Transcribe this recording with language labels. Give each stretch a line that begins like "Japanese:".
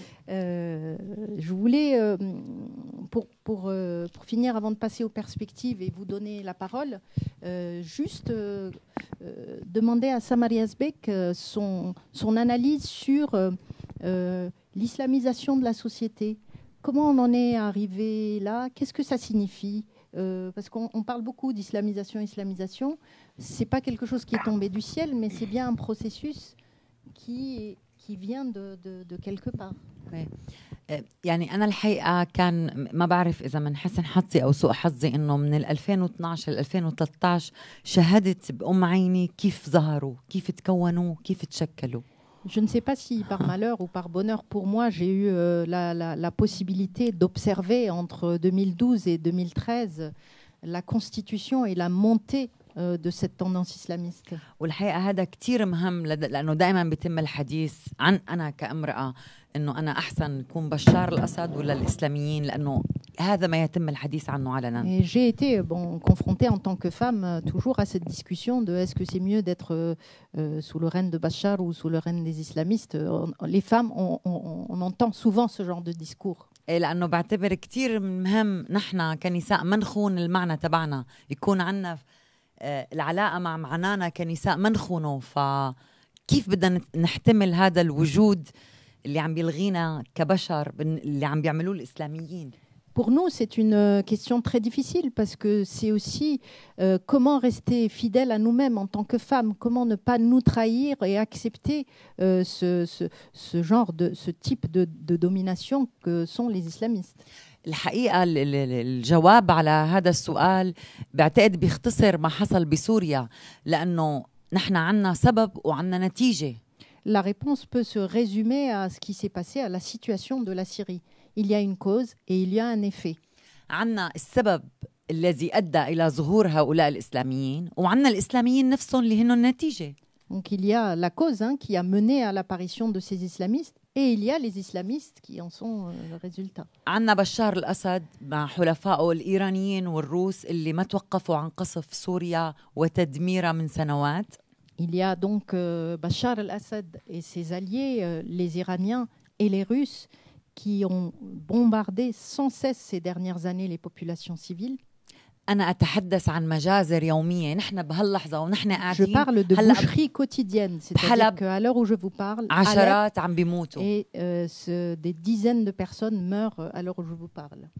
French: Je voulais, pour finir, avant de passer aux perspectives et vous donner la parole, juste demander à Samar Yazbek son analyse sur l'islamisation de la société. Comment on en est arrivé là? Qu'est-ce que ça signifie? Parce qu'on parle beaucoup d'islamisation. Ce n'est pas quelque chose qui est tombé du ciel, mais c'est bien un processus qui qui vient de quelque part.
Arabic: يعني أنا الحقيقة كان ما بعرف إذا من حسن حظي أو سوء حظي إنه من 2012 ل 2013 شاهدت بأم عيني كيف ظهروا، كيف تكونوا، كيف تشكلوا.
French: Je ne sais pas si par malheur ou par bonheur pour moi, j'ai eu la possibilité d'observer entre 2012 et 2013 la constitution et la montée de cette tendance islamiste.
Arabic: والحقيقة هذا كتير مهم لأنه دائما بيتم الحديث عن أنا كامرأة إنه أنا أحسن يكون بشار الأسد ولا الإسلاميين لأنه هذا ما يتم الحديث عنه علنا.
French: Et j'ai été confrontée en tant que femme toujours à cette discussion de est-ce que c'est mieux d'être sous le règne de Bachar ou sous le règne des islamistes. Les femmes, on entend souvent ce genre de discours.
Arabic: لأنه بعتبر كتير مهم نحن كنساء ما نخون المعنى تبعنا يكون عنا العلاقة مع معنانا كنساء ما نخونه. فكيف بدنا نحتمل هذا الوجود اللي عم بيلغينا كبشر اللي عم بيعملوه الإسلاميين؟
French: Pour nous, c'est une question très difficile parce que c'est aussi comment rester fidèle à nous-mêmes en tant que femmes, comment ne pas nous trahir et accepter ce type de domination que sont les islamistes.
Arabic: الحقيقة الجواب على هذا السؤال بعتقد بيختصر ما حصل بسوريا لأنه نحن عنا سبب وعنا نتيجة.
French: La réponse peut se résumer à ce qui s'est passé à la situation de la Syrie. Il y a une cause et il y a un effet.
Arabic: عنا السبب الذي أدى إلى ظهور هؤلاء الإسلاميين وعنا الإسلاميين نفسهم اللي هنن النتيجة.
French: Donc il y a la cause qui a mené à l'apparition de ces islamistes et il y a les islamistes qui en sont le résultat.
Arabic: عنا بشار الأسد مع حلفائه الإيرانيين والروس اللي ما توقفوا عن قصف سوريا وتدميرها من سنوات.
French: Il y a donc Bachar el-Assad et ses alliés, les Iraniens et les Russes, qui ont bombardé sans cesse ces dernières années les populations civiles.
Arabic: أنا أتحدث عن مجازر يومية نحن بهاللحظة ونحن قاعدين.
French: Je parle de boucherie quotidienne, c'est-à-dire qu'à l'heure où je vous parle,
Arabic: عشرات عم بيموتوا.
French: Et des dizaines de personnes meurent à l'heure où je vous parle.